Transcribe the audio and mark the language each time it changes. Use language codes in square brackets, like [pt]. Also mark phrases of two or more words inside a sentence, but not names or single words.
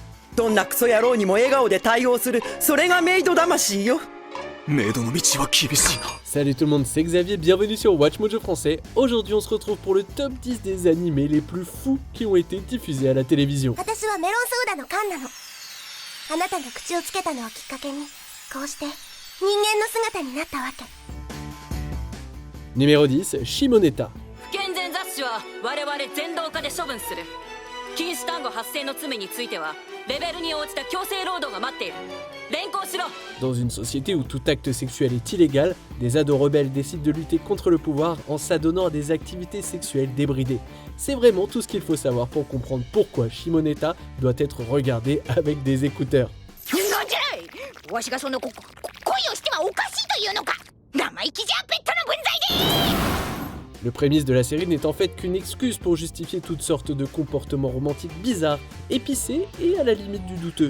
[ja] どんなクソ野郎にも笑顔で対応する、それがメイド魂よ。 [fr] Salut tout le monde, c'est Xavier, bienvenue sur Watch Mojo Français. Aujourd'hui on se retrouve pour le top 10 des animés les plus fous qui ont été diffusés à la télévision. Numéro 10, Shimoneta. [ja] 禁止単語発生の罪についてはレベルに応じた強制労働が待っている。連行しろ。 [fr] Dans une société où tout acte sexuel est illégal, des ados rebelles décident de lutter contre le pouvoir en s'adonnant à des activités sexuelles débridées. C'est vraiment tout ce qu'il faut savoir pour comprendre pourquoi Shimoneta doit être regardé avec des écouteurs. Le prémisse de la série n'est en fait qu'une excuse pour justifier toutes sortes de comportements romantiques bizarres, épicés et à la limite du douteux.